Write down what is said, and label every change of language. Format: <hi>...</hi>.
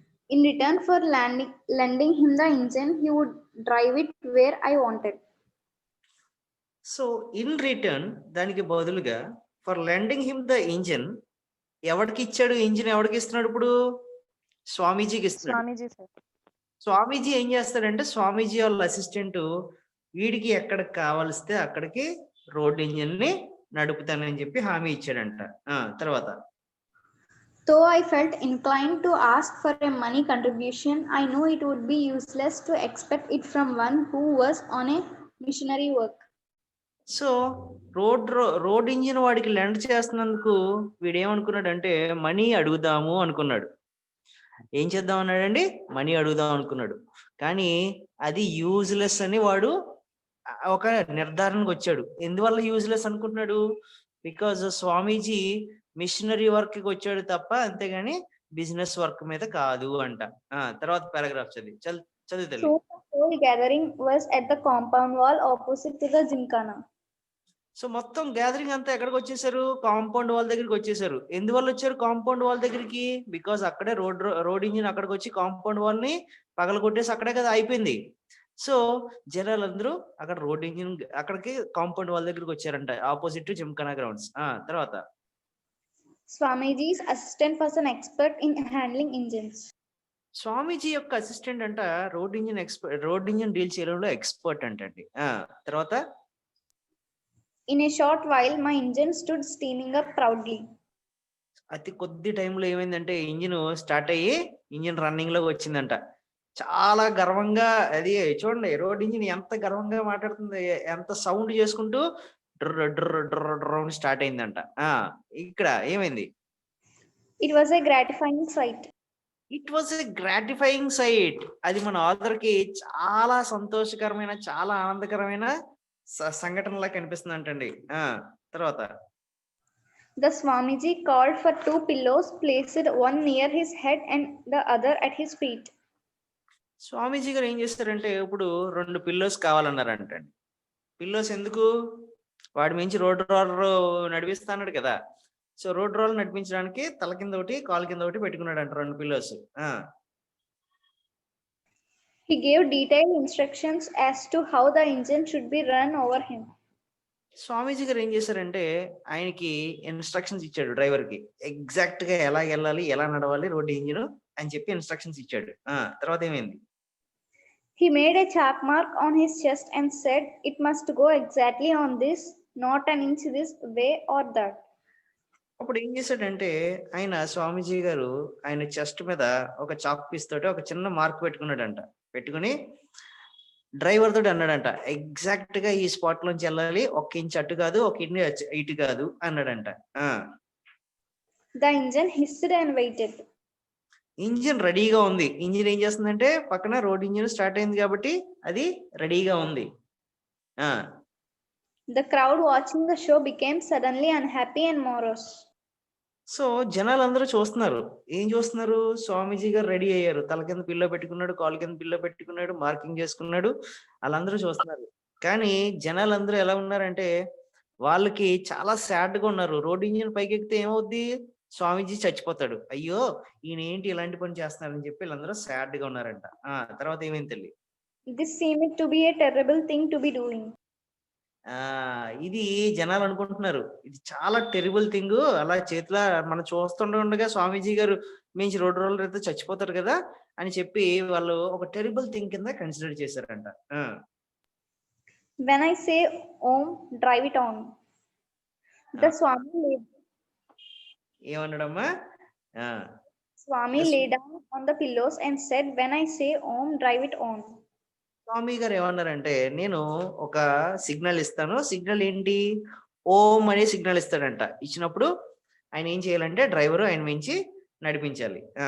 <en>In return for lending him the engine, he would drive it where I wanted. So in return</en> <te>దానికి బదులుగా</te> <en>for lending him the engine,</en> <te>ఎవరికి ఇచ్చాడు engine? ఎవరికి ఇస్తున్నాడు ఇప్పుడు? స్వామీజీకి ఇస్తున్నాడు.</te> <en>Swamiji, sir.</en> <te>స్వామీజీ ఏం చేస్తాడంటే, స్వామీజీ వాళ్ళ అసిస్టెంట్ వీడికి ఎక్కడికి కావలిస్తే అక్కడికి రోడ్ ఇంజిన్ ని నడుపుతానని చెప్పి హామీ ఇచ్చాడంట. తర్వాత</te> <en>Though I felt inclined to ask for a money contribution, I knew it would be useless to expect it from one who was on a missionary work.</en> <te>So road engine వాడికి lend చేస్తున్నందుకు వీడు ఏమనుకున్నాడంటే, money అడుగుదాము అనుకున్నాడు. ఏం చేద్దాం అన్నాడండి? Money అడుగుదాం అనుకున్నాడు. కానీ అది యూజ్లెస్ అని వాడు ఒక నిర్ధారణకు వచ్చాడు. ఎందువల్ల యూజ్లెస్ అనుకుంటున్నాడు? బికాజ్ స్వామీజీ మిషనరీ వర్క్ కి వచ్చాడు తప్ప, అంతేగాని బిజినెస్ వర్క్ మీద కాదు అంట. తర్వాత పారాగ్రాఫ్ చదువుతాను.</te> <en>So the whole gathering was at the compound wall opposite to the Gymkhana.</en> <te>So మొత్తం గ్యాదరింగ్ అంతా ఎక్కడికి వచ్చేసారు? కాంపౌండ్ వాల్ దగ్గరికి వచ్చేసారు. ఎందువల్ల వచ్చారు కాంపౌండ్ వాల్ దగ్గరికి? బికాజ్ అక్కడే రోడ్ ఇంజిన్ అక్కడికి వచ్చి కాంపౌండ్ వాల్ ని పగల కొట్టేసి అక్కడే కదా అయిపోయింది. సో జనాలందరూ అక్కడ రోడ్ ఇంజిన్ అక్కడికి కాంపౌండ్ వాల్ దగ్గరికి వచ్చారంట,</te> <en>Opposite to gymkhana grounds.</en> <te>తర్వాత</te> <en>Swamiji's assistant was an expert in handling engines.</en> <te>స్వామీజీ యొక్క అసిస్టెంట్ అంట రోడ్ ఇంజిన్ డీల్ చేయడంలో ఎక్స్పర్ట్ అంటండి. తర్వాత</te> <en>In a short while, my engine stood steaming up proudly.</en> <te>అతి కొద్ది టైంలో ఏమైందంటే ఇంజిన్ స్టార్ట్ అయ్యి ఇంజిన్ రన్నింగ్ లో వచ్చిందంట. చాలా గర్వంగా, అది చూడండి రోడ్ ఇంజిన్ ఎంత గర్వంగా మాట్లాడుతుంది, ఎంత సౌండ్ చేసుకుంటూ డ్ర డ్ర డ్ర డ్ర స్టార్ట్ అయిందంట. ఇక్కడ ఏమైంది?</te> <en>It was a gratifying sight. It was a gratifying sight.</en> <te>అది మన ఆథర్ కి చాలా సంతోషకరమైన, చాలా ఆనందకరమైన సంఘటనలా కనిపిస్తుంది అంటండి. తర్వాత</te> <en>The Swamiji called for 2 pillows, placed one near his head and the other at his feet.</en> <te>స్వామీజీ గారు ఏం చేస్తారంటే, ఇప్పుడు 2 పిల్లోస్ కావాలన్నారంటండి. పిల్లోస్ ఎందుకు? వాడి మించి రోడ్ రోలర్ నడిపిస్తాడు కదా. సో రోడ్ రోలర్ నడిపించడానికి తల కింద ఒకటి, కాలు కింద ఒకటి పెట్టుకున్నాడు అంట 2 pillows.</te> <en>He gave detailed instructions as to how the engine should be run over him.</en> <te>స్వామీజీ గారు ఏం చేశారంటే, ఆయనకి ఇన్స్ట్రక్షన్స్ ఇచ్చాడు డ్రైవర్ కి, ఎగ్జాక్ట్ గా ఎలా వెళ్ళాలి, ఎలా నడవాలి రోడ్ ఇంజిన్ అని చెప్పి ఇన్స్ట్రక్షన్స్ ఇచ్చాడు. తర్వాత ఏమైంది?</te> <en>He made a chalk mark on his chest and said, "It must go exactly on this, not an inch this way or that."</en> <te>అప్పుడు ఏం చేశాడంటే, ఆయన స్వామీజీ గారు ఆయన చెస్ట్ మీద ఒక చాక్ పీస్ తోటి ఒక చిన్న మార్క్ పెట్టుకున్నాడంట. పెట్టుకుని డ్రైవర్ తోటి అన్నాడంట, ఎగ్జాక్ట్ గా ఈ స్పాట్ లోంచి వెళ్ళాలి, 1 ఇంచ్ అటు కాదు, 1 ఇంచ్ ఇటు కాదు అన్నాడంట.</te> <en>The engine hissed and waited.</en> <te>Engine రెడీగా ఉంది. ఇంజిన్ ఏం చేస్తుందంటే, పక్కన రోడ్ ఇంజిన్ స్టార్ట్ అయింది కాబట్టి అది రెడీగా ఉంది.</te> <en>The crowd watching the show became suddenly unhappy and morose.</en> <te>So జనాలందరూ చూస్తున్నారు. ఏం చూస్తున్నారు? స్వామీజీ గారు రెడీ అయ్యారు, తల కింద పిల్లో పెట్టుకున్నాడు, కాలు కింద పిల్లో పెట్టుకున్నాడు, మార్కింగ్ చేసుకున్నాడు, వాళ్ళందరూ చూస్తున్నారు. కానీ జనాలందరూ ఎలా ఉన్నారంటే, వాళ్ళకి చాలా సాడ్ గా ఉన్నారు. రోడ్ ఇంజిన్ పైకి ఎక్కితే ఏమవుద్ది? స్వామీజీ చచ్చిపోతాడు, అయ్యో ఈయన ఏంటి ఇలాంటి పని చేస్తున్నారని చెప్పి వీళ్ళందరూ సాడ్ గా ఉన్నారంట. తర్వాత ఏమైంది తల్లి?</te> <en>This seemed to be a terrible thing to be doing.</en> <te>ఇది జనాలు అనుకుంటున్నారు ఇది చాలా టెరిబుల్ థింగ్, అలా చేతిలో మనం చూస్తుండగా స్వామీజీ గారు మించి రోడ్ రోలర్ అయితే చచ్చిపోతారు కదా అని చెప్పి వాళ్ళు ఒక టెరిబుల్ థింగ్ కింద కన్సిడర్ చేశారంట.</te> <en>When I say Om, drive it on. The</en> <te>ఏమన్నాడమ్మా?</te> <en>Swami lay down on the pillows and said, "When I say Om, drive it on."</en> <te>స్వామి గారు ఏమన్నారంటే, నేను ఒక సిగ్నల్ ఇస్తాను. సిగ్నల్ ఏంటి? ఓం అనే సిగ్నల్ ఇస్తాడంట. ఇచ్చినప్పుడు ఆయన ఏం చేయాలంటే, డ్రైవర్ ఆయన మించి నడిపించాలి.</te>